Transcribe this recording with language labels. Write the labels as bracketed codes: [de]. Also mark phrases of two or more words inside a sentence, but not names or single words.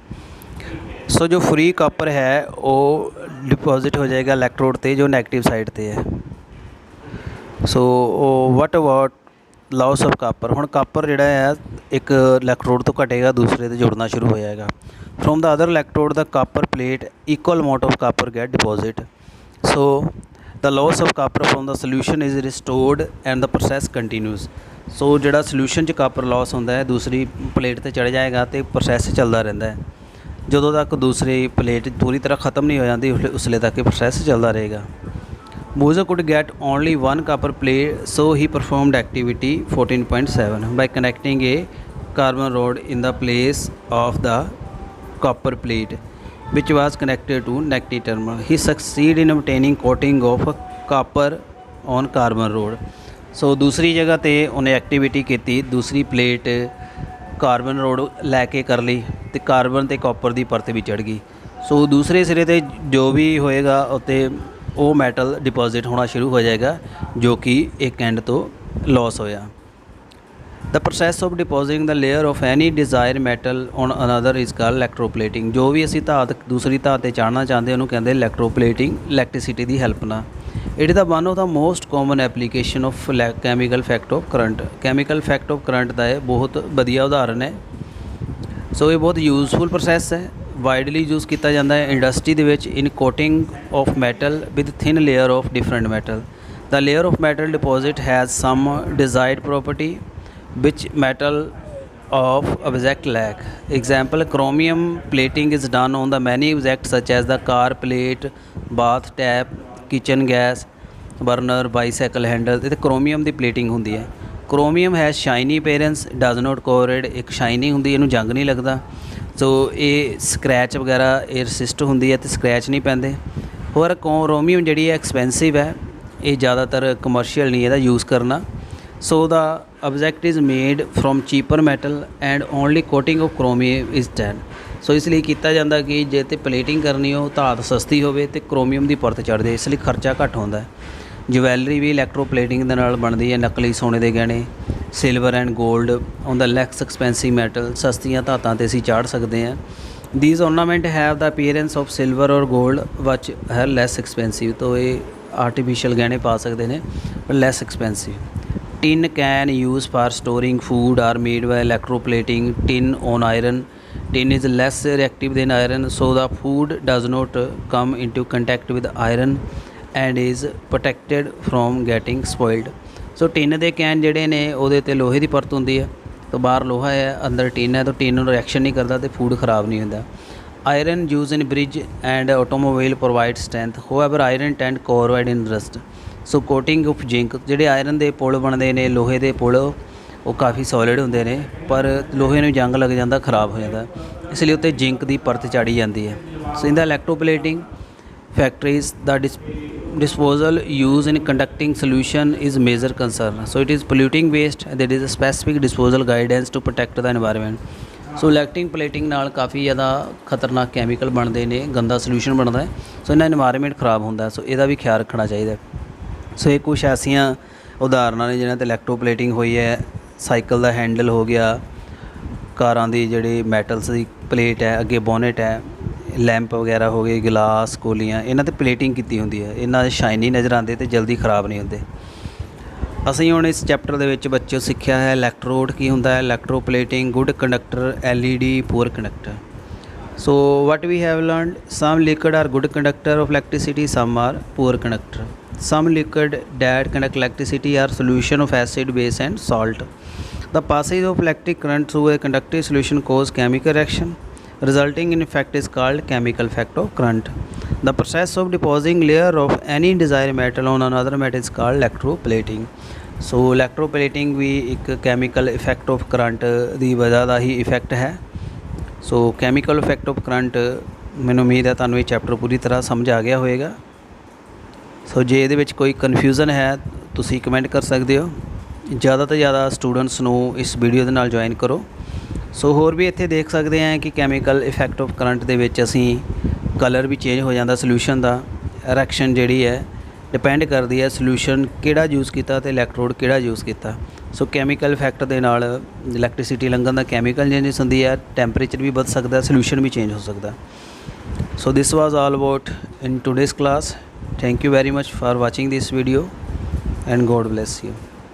[pa] ਸੋ ਜੋ [en] free copper [pa] ਹੈ ਉਹ ਡਿਪੋਜ਼ਿਟ ਹੋ ਜਾਏਗਾ ਇਲੈਕਟ੍ਰੋਡ 'ਤੇ ਜੋ [en] negative side [pa] 'ਤੇ ਹੈ। [en] So what about loss of copper. [pa] ਹੁਣ ਕਾਪਰ ਜਿਹੜਾ ਹੈ ਇੱਕ ਇਲੈਕਟ੍ਰੋਡ ਤੋਂ ਘਟੇਗਾ, ਦੂਸਰੇ 'ਤੇ ਜੁੜਨਾ ਸ਼ੁਰੂ ਹੋ ਜਾਏਗਾ। [en] From the other electrode the copper plate equal amount of copper get deposit. ਸੋ the loss of copper from the solution is restored and the process continues। [pa] ਸੋ ਜਿਹੜਾ ਸੋਲਿਊਸ਼ਨ 'ਚ [en] copper loss [pa] ਹੁੰਦਾ ਹੈ ਦੂਸਰੀ ਪਲੇਟ 'ਤੇ ਚੜ੍ਹ ਜਾਏਗਾ ਅਤੇ ਪ੍ਰੋਸੈਸ ਚੱਲਦਾ ਰਹਿੰਦਾ ਹੈ। ਜਦੋਂ ਤੱਕ ਦੂਸਰੀ ਪਲੇਟ ਪੂਰੀ ਤਰ੍ਹਾਂ ਖ਼ਤਮ ਨਹੀਂ ਹੋ ਜਾਂਦੀ ਉਸਲੇ ਤੱਕ ਇਹ ਪ੍ਰੋਸੈਸ ਚੱਲਦਾ ਰਹੇਗਾ। [en] Bose could get only one copper plate, so he performed activity 14.7 by connecting a carbon rod in the place of the copper plate which was connected to negative terminal. He succeeded in obtaining coating of copper on carbon rod। [pa] ਸੋ ਦੂਸਰੀ ਜਗ੍ਹਾ 'ਤੇ ਉਹਨੇ ਐਕਟੀਵਿਟੀ ਕੀਤੀ, ਦੂਸਰੀ ਪਲੇਟ [en] carbon rod [pa] ਲੈ ਕੇ ਕਰ ਲਈ ਅਤੇ ਕਾਰਬਨ ਅਤੇ ਕਾਪਰ ਦੀ ਪਰਤ ਵੀ ਚੜ੍ਹ ਗਈ। ਸੋ ਦੂਸਰੇ ਸਿਰੇ 'ਤੇ ਜੋ ਵੀ ਹੋਏਗਾ ਉੱਤੇ ਉਹ [en] metal deposit [pa] ਹੋਣਾ ਸ਼ੁਰੂ ਹੋ ਜਾਏਗਾ ਜੋ ਕਿ ਇੱਕ ਐਂਡ ਤੋਂ ਲਾਸ ਹੋਇਆ। [en] The process of depositing the layer of any desired metal on another is called electroplating। [pa] ਜੋ ਵੀ ਅਸੀਂ ਧਾਤ ਦੂਸਰੀ ਧਾਤ 'ਤੇ ਚਾੜਨਾ ਚਾਹੁੰਦੇ ਉਹਨੂੰ ਕਹਿੰਦੇ electroplating, ਇਲੈਕਟ੍ਰੀਸਿਟੀ ਦੀ ਹੈਲਪ ਨਾਲ। [en] It is the one of the most common application of chemical effect of current. chemical effect of current [pa] ਦਾ ਇਹ ਬਹੁਤ ਵਧੀਆ ਉਦਾਹਰਨ ਹੈ। ਸੋ ਇਹ ਬਹੁਤ [en] useful process [pa] ਹੈ, [en] widely use [pa] ਕੀਤਾ ਜਾਂਦਾ ਹੈ ਇੰਡਸਟਰੀ ਦੇ ਵਿੱਚ [en] in coating of metal with thin layer of different metal. The layer of metal deposit has some desired property which metal of object lack। Example, chromium plating is done on the many objects such as the car plate, bath tap, kitchen gas burner, bicycle handle। [pa] ਇਹ chromium ਦੀ plating ਹੁੰਦੀ ਹੈ। [en] chromium has shiny appearance, does not corrode। [pa] ਇੱਕ shiny ਹੁੰਦੀ, ਇਹਨੂੰ ਜੰਗ ਨਹੀਂ ਲੱਗਦਾ। ਸੋ ਇਹ ਸਕ੍ਰੈਚ ਵਗੈਰਾ ਇਹ ਰਸਿਸਟ ਹੁੰਦੀ ਹੈ ਅਤੇ ਸਕ੍ਰੈਚ ਨਹੀਂ ਪੈਂਦੇ। ਹੋਰ chromium ਜਿਹੜੀ ਹੈ ਐਕਸਪੈਂਸਿਵ ਹੈ, ਇਹ ਜ਼ਿਆਦਾਤਰ ਕਮਰਸ਼ੀਅਲ ਨਹੀਂ ਇਹਦਾ ਯੂਜ਼ ਕਰਨਾ। [en] So the object is made from cheaper metal and only coating of chromium is done। [pa] ਸੋ ਇਸ ਲਈ ਕੀਤਾ ਜਾਂਦਾ ਕਿ ਜੇ ਤੇ ਪਲੇਟਿੰਗ ਕਰਨੀ ਹੋ ਧਾਤ ਸਸਤੀ ਹੋਵੇ ਅਤੇ ਕ੍ਰੋਮੀਅਮ ਦੀ ਪਰਤ ਚੜ੍ਹ ਜਾਏ, ਇਸ ਲਈ ਖਰਚਾ ਘੱਟ ਹੁੰਦਾ ਹੈ। ਜਵੈਲਰੀ ਵੀ ਇਲੈਕਟ੍ਰੋਪਲੇਟਿੰਗ ਦੇ ਨਾਲ ਬਣਦੀ ਹੈ, ਨਕਲੀ ਸੋਨੇ ਦੇ ਗਹਿਣੇ, [en] silver and gold on the less expensive metal. [pa] ਸਸਤੀਆਂ ਧਾਤਾਂ 'ਤੇ ਅਸੀਂ ਚਾੜ੍ਹ ਸਕਦੇ ਹਾਂ। [en] These ornament have the appearance of silver or gold which are less expensive. [pa] ਤੋਂ ਇਹ ਆਰਟੀਫਿਸ਼ੀਅਲ ਗਹਿਣੇ ਪਾ ਸਕਦੇ ਨੇ ਪਰ [en] less expensive. Tin can used for storing food are made by electroplating tin on iron। Tin is less reactive than iron, so the food does not come into contact with iron and is protected from getting spoiled। [pa] ਸੋ ਟਿਨ ਦੇ ਕੈਨ ਜਿਹੜੇ ਨੇ ਉਹਦੇ 'ਤੇ ਲੋਹੇ ਦੀ ਪਰਤ ਹੁੰਦੀ ਹੈ, ਤਾਂ ਬਾਹਰ ਲੋਹਾ ਹੈ ਅੰਦਰ ਟਿਨ ਹੈ, ਤਾਂ ਟਿਨ ਨੂੰ ਰਿਐਕਸ਼ਨ ਨਹੀਂ ਕਰਦਾ ਅਤੇ ਫੂਡ ਖਰਾਬ ਨਹੀਂ ਹੁੰਦਾ। [en] Iron use in bridge and automobile provide strength, however iron tend corrode in rust. [pa] ਸੋ [en] coating of zinc, [pa] ਜਿਹੜੇ ਆਇਰਨ ਦੇ ਪੁਲ ਬਣਦੇ ਨੇ ਲੋਹੇ ਦੇ ਪੁਲ, ਉਹ ਕਾਫੀ ਸੋਲਿਡ ਹੁੰਦੇ ਨੇ ਪਰ ਲੋਹੇ ਨੂੰ ਜੰਗ ਲੱਗ ਜਾਂਦਾ, ਖਰਾਬ ਹੋ ਜਾਂਦਾ, ਇਸ ਲਈ ਉੱਤੇ ਜਿੰਕ ਦੀ ਪਰਤ ਚਾੜੀ ਜਾਂਦੀ ਹੈ। [en] So in the electroplating factories the disposal used in conducting solution is major concern। so it is polluting waste, there is a specific disposal guidance to protect the environment। [pa] ਸੋ ਇਲੈਕਟ੍ਰਿਕ ਨਾਲ ਕਾਫੀ ਜ਼ਿਆਦਾ ਖਤਰਨਾਕ ਕੈਮੀਕਲ ਬਣਦੇ ਨੇ, ਗੰਦਾ ਸੋਲਿਊਸ਼ਨ ਬਣਦਾ ਹੈ, ਸੋ ਇਹਨਾਂ ਇਨਵਾਇਰਮੈਂਟ ਖਰਾਬ ਹੁੰਦਾ, ਸੋ ਇਹਦਾ ਵੀ ਖਿਆਲ ਰੱਖਣਾ ਚਾਹੀਦਾ। ਸੋ ਇਹ ਕੁਛ ਐਸੀਆਂ ਉਦਾਹਰਨਾਂ ਨੇ ਜਿਹਨਾਂ 'ਤੇ ਇਲੈਕਟ੍ਰੋਪਲੇਟਿੰਗ ਹੋਈ ਹੈ। ਸਾਈਕਲ ਦਾ ਹੈਂਡਲ ਹੋ ਗਿਆ, ਕਾਰਾਂ ਦੀ ਜਿਹੜੀ ਮੈਟਲਸ ਦੀ ਪਲੇਟ ਹੈ, ਅੱਗੇ ਬੋਨਟ ਹੈ, ਲੈਂਪ ਵਗੈਰਾ ਹੋ ਗਏ, ਗਿਲਾਸ, ਕੋਲੀਆਂ, ਇਹਨਾਂ 'ਤੇ ਪਲੇਟਿੰਗ ਕੀਤੀ ਹੁੰਦੀ ਹੈ। ਇਹਨਾਂ ਦੇ ਸ਼ਾਈਨੀ ਨਜ਼ਰ ਆਉਂਦੇ ਅਤੇ ਜਲਦੀ ਖਰਾਬ ਨਹੀਂ ਹੁੰਦੇ। ਅਸੀਂ ਹੁਣ ਇਸ ਚੈਪਟਰ ਦੇ ਵਿੱਚ ਬੱਚਿਓ ਸਿੱਖਿਆ ਹੈ ਇਲੈਕਟ੍ਰੋਡ ਕੀ ਹੁੰਦਾ ਹੈ, ਇਲੈਕਟ੍ਰੋਪਲੇਟਿੰਗ, [en] good conductor, [pa] LED, [en] poor conductor. So what we have learned, some liquid are good conductor of electricity, some are poor conductor. Some liquid that conduct electricity are solution of acid, base and salt। The passage of electric current through a conductive solution cause chemical reaction resulting in effect is called chemical effect of current. The process of depositing layer of any desired metal on another metal is called electroplating. So electroplating [hi] भी एक [en] chemical effect of current [pa] ਦੀ ਵਜ੍ਹਾ ਦਾ ਹੀ effect ਹੈ। [en] So chemical effect of current [pa] ਮੈਨੂੰ ਉਮੀਦ ਹੈ ਤੁਹਾਨੂੰ ਇਹ ਚੈਪਟਰ ਪੂਰੀ ਤਰ੍ਹਾਂ ਸਮਝ ਆ ਗਿਆ ਹੋਵੇਗਾ। ਸੋ ਜੇ ਇਹਦੇ ਵਿੱਚ ਕੋਈ ਕਨਫਿਊਜ਼ਨ ਹੈ ਤੁਸੀਂ ਕਮੈਂਟ ਕਰ ਸਕਦੇ ਹੋ। [hi] ज़्यादा तो ज़्यादा स्टूडेंट्स [pa] ਨੂੰ ਇਸ ਵੀਡੀਓ ਦੇ ਨਾਲ ਜੁਆਇਨ ਕਰੋ। ਸੋ ਹੋਰ ਵੀ ਇੱਥੇ ਦੇਖ ਸਕਦੇ ਹਾਂ ਕਿ [en] chemical effect of current [pa] ਦੇ ਵਿੱਚ ਅਸੀਂ ਕਲਰ ਵੀ ਚੇਂਜ ਹੋ ਜਾਂਦਾ ਸੋਲਿਊਸ਼ਨ ਦਾ। ਰਿਐਕਸ਼ਨ ਜਿਹੜੀ ਹੈ ਡਿਪੈਂਡ ਕਰਦੀ ਹੈ ਸੋਲਿਊਸ਼ਨ ਕਿਹੜਾ ਯੂਜ਼ ਕੀਤਾ ਤੇ ਇਲੈਕਟ੍ਰੋਡ ਕਿਹੜਾ ਯੂਜ਼ ਕੀਤਾ। ਸੋ [en] chemical effect [pa] ਦੇ ਨਾਲ ਇਲੈਕਟ੍ਰਿਸਿਟੀ ਲੰਘਣ ਦਾ [en] chemical changes [pa] ਹੁੰਦੀ ਹੈ, ਟੈਂਪਰੇਚਰ ਵੀ ਬਦਲ ਸਕਦਾ, ਸੋਲਿਊਸ਼ਨ ਵੀ ਚੇਂਜ ਹੋ ਸਕਦਾ। [en] So this was all about in today's class. Thank you very much for watching this video and God bless you।